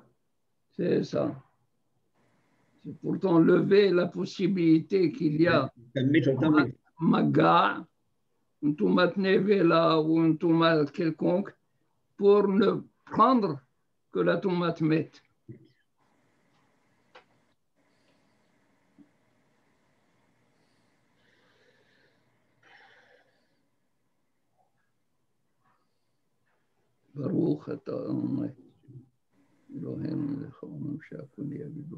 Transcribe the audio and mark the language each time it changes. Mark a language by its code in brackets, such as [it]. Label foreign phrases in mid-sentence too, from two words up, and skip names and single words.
[fr] C'est ça. C'est pourtant lever la possibilité qu'il y a un maga, un tomat nevela ou un tomat quelconque pour ne prendre que la tomate mette. [he] ברוך אתה אדוני אלוהינו מלך העולם שהכל נהיה בדברו.